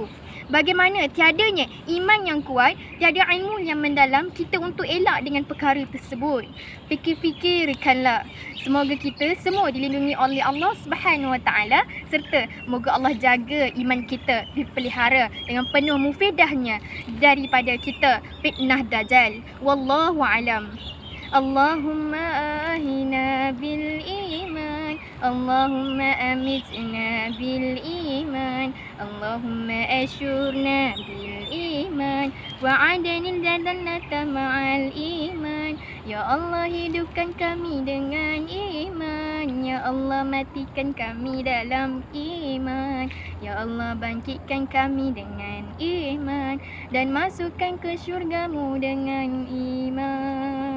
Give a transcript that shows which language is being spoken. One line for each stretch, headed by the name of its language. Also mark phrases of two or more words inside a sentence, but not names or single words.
Malay: Bagaimana tiadanya iman yang kuat, tiada ilmu yang mendalam kita untuk elak dengan perkara tersebut? Fikir-fikirkanlah. Semoga kita semua dilindungi oleh Allah
Arabic: سبحانه وتعالى
Malay: serta moga Allah jaga iman kita dipelihara dengan penuh mufidahnya daripada kita fitnah Dajjal.
Arabic: والله أعلم. اللهم أحينا بالإيمان، اللهم أمتنا بالإيمان، اللهم احشرنا بالإيمان، وأدخلنا الجنة مع الإيمان.
Malay: Ya Allah, hidupkan kami dengan iman, Ya Allah, matikan kami dalam iman, Ya Allah, bangkitkan kami dengan iman dan masukkan ke syurgamu dengan iman.